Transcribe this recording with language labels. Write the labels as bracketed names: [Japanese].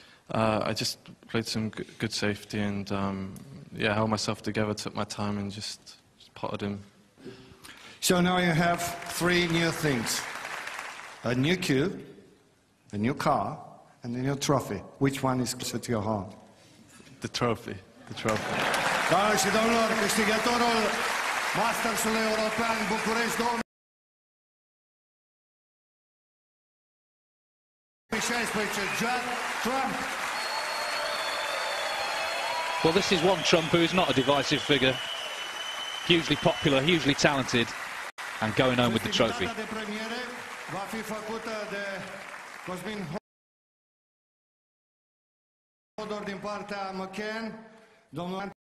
[English] I just played some good safety, and yeah, held myself together, took my time, and just potted him. So now you have 3 new things: a new cue, a new car, and a new trophy. Which one is closer to your heart? The trophy. The trophy. [Romanian] Doamnelor și domnilor, câștigătorul Mastersului European București 2016, Judd Trump. [English] Well, this is one Trump who is not a divisive figure. Hugely popular, hugely talented, and going home with the trophy. [Romanian] Festivitatea de premiere va fi făcută de Cosmin Hodor din partea McCann, domnul